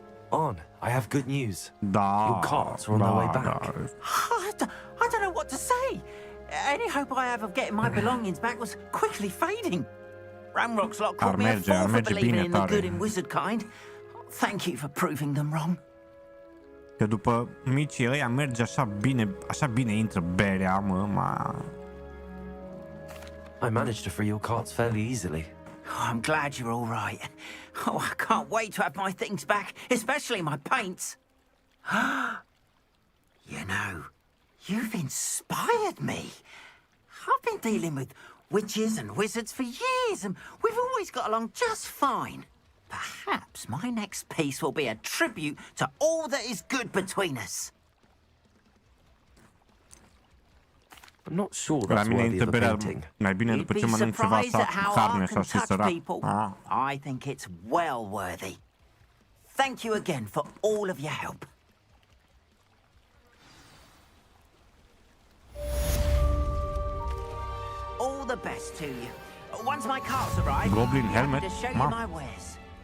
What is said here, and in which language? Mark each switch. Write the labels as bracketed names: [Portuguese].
[English] On, I have good news. [Romanian] Da. [English] Your carts are on their way back. I don't know what to say. Any hope I have of getting my belongings back was quickly fading. Ramrock's lot called me a fool for believing in the good and wizard kind. Thank you for proving them wrong. [Romanian] Că după micii ăia merge așa bine intră berea, [English] I managed to free your carts fairly easily. Oh, I'm glad you're all right. Oh, I can't wait to have my things back, especially my paints. You know, you've inspired me. I've been dealing with witches and wizards for years, and we've always got along just fine. Perhaps my next piece will be a tribute to all that is good between us. I'm not sure that's worthy of a painting. [Romanian] Mai bine după ce mănânc ceva carne așa și sărat. [English] I think it's well worthy. Thank you again for all of your help. All the best to you. Once my carts arrive, Goblin I'm helmet. to show you my wares.